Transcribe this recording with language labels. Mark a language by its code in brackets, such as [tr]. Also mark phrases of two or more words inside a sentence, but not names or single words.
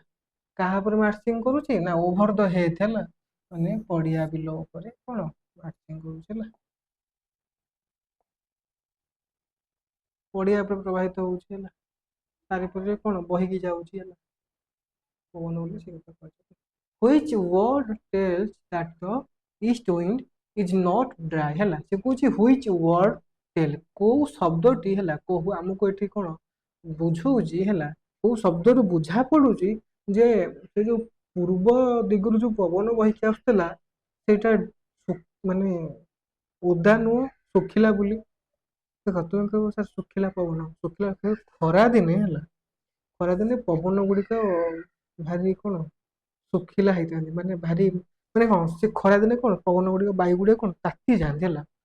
[or] କାହା ଉପରେ ମାର୍ଚିଂ କରୁଛି ନା [en] over the heath [or] ହେଲା, ମାନେ ପଡ଼ିଆ ବିଲ ଉପରେ କ'ଣ ମାର୍ଚିଂ କରୁଛି ହେଲା। ପଡ଼ିଆ ଉପରେ ପ୍ରବାହିତ ହଉଛି ହେଲା, ଚାରିପଟେ କ'ଣ ବହିକି ଯାଉଛି ହେଲା ପବନ ବୋଲି ସେ କଥା କୁହାଯାଏ। [en] Which word tells that the east wind is not dry ହେଲା। [or] ସେ କହୁଛି [en] which word tell [or] କୋଉ ଶବ୍ଦଟି ହେଲା, କୋଉ ଆମକୁ ଏଠି କ'ଣ ବୁଝଉଛି ହେଲା, କୋଉ ଶବ୍ଦରୁ ବୁଝା ପଡୁଛି ଯେ ସେ ଯୋଉ ପୂର୍ବ ଦିଗରୁ ଯୋଉ ପବନ ବହିକି ଆସୁଥିଲା ସେଇଟା ମାନେ ଓଦା ନୁହଁ, ଶୁଖିଲା ବୋଲି। ଦେଖ ତୁମେ କହିବ ସାର୍ ଶୁଖିଲା ପବନ, ଶୁଖିଲା ଖରା ଦିନେ ହେଲା, ଖରାଦିନେ ପବନ ଗୁଡ଼ିକ ଭାରି କ'ଣ ଶୁଖିଲା ହେଇଥାନ୍ତି, ମାନେ ଭାରି ମାନେ କ'ଣ ସେ ଖରାଦିନେ କ'ଣ ପବନ ଗୁଡ଼ିକ ବାୟୁ ଗୁଡ଼ିକ କ'ଣ ତାତି ଯାଆନ୍ତି ହେଲା।